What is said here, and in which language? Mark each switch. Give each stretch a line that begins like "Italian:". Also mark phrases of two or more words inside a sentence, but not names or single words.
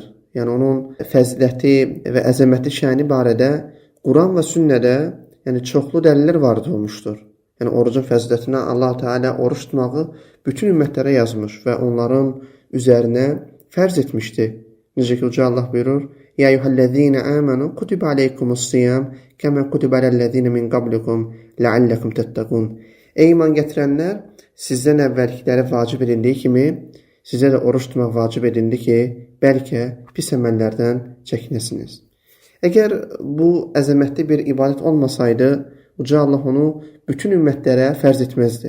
Azerbaijani: Yəni onun fəziləti və əzəmətli şəni barədə Quran və sünnədə çoxlu dəlillər varid olmuşdur. Yəni orucun fəzilətinə Allah Teala oruç tutmağı bütün ümmətlərə yazmış və onların üzərinə fərz etmişdi. Necə ki, Uca Allah buyurur:
Arabic: "يَا أَيُّهَا الَّذِينَ آمَنُوا كُتِبَ عَلَيْكُمُ الصِّيَامُ كَمَا كُتِبَ عَلَى الَّذِينَ مِنْ قَبْلِكُمْ لَعَلَّكُمْ تَتَّقُونَ."
Azerbaijani: Ey iman gətirənlər, sizdən əvvəlkilərə vacib edildiyi kimi sizə də oruç tutmaq vacib edildi ki, bəlkə pis əməllərdən çəkinəsiniz. Əgər bu əzəmətli bir ibadət olmasaydı, Uca Allah onu bütün ümmətlərə fərz etməzdi.